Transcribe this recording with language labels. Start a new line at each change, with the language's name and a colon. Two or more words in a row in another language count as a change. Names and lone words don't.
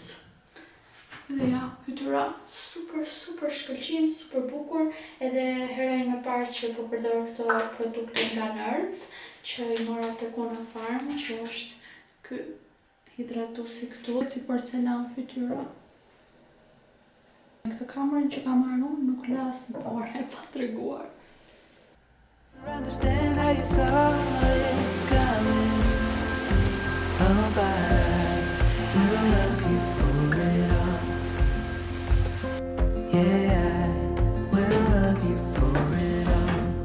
Albanian: Dhe ja, fytyra super shkëlqim, super bukur, edhe hera ime e parë që po përdor këto produkte nga Nerds, që I mora tek Una Farm, që është ky hidratuesi këtu, si porcelan fytyra. Në këtë kamerën që kam marrë unë nuk la asnjë parë pa treguar.
English: Understand how you saw it coming. How bad we'll love you for it all. Yeah, we'll love you for it all.